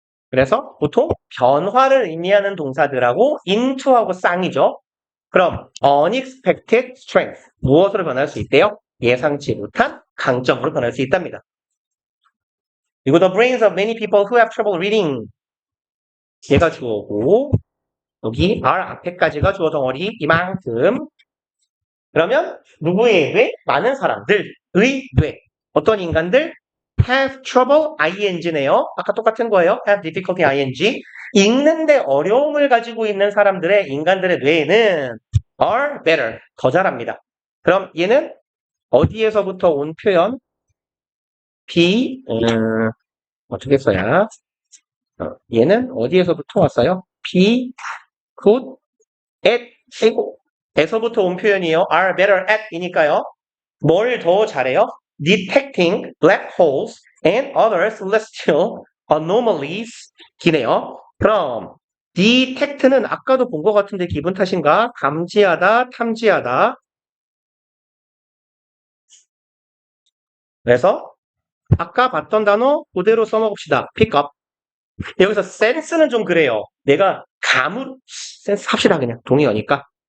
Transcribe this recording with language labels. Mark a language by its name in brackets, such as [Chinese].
[Korean] 그래서 보통 변화를 의미하는 동사들하고 into하고 쌍이죠. 그럼 unexpected strength 무엇으로 변할 수 있대요? 예상치 못한 강점으로 변할 수 있답니다. 그리고 [English] the brains of many people who have trouble reading. [Korean] 얘가 주어고, 여기 are 앞에까지가 주어 덩어리 이만큼. 그러면 누구의 뇌? 많은 사람들의 뇌. 어떤 인간들? have trouble ing네요. 아까 똑같은 거예요. have difficulty ing. 읽는데 어려움을 가지고 있는 사람들의 인간들의 뇌는 [English] are better. [Korean] 더 잘합니다. 그럼 얘는 어디에서부터 온 표현? be 어떻게 써야? 얘는 어디에서부터 왔어요? be good at 에서부터 온 표현이에요. are better at 이니까요. 뭘 더 잘해요? [English] detecting black holes and other celestial anomalies [Korean] 기네요. 그럼 detect는 아까도 본 것 같은데 기분 탓인가? 감지하다, 탐지하다. 그래서 아까 봤던 단어 그대로 써먹읍시다. [English] pick up. [Korean] 여기서 sense는 좀 그래요. 내가 sense 합시다 그냥 동의어니까.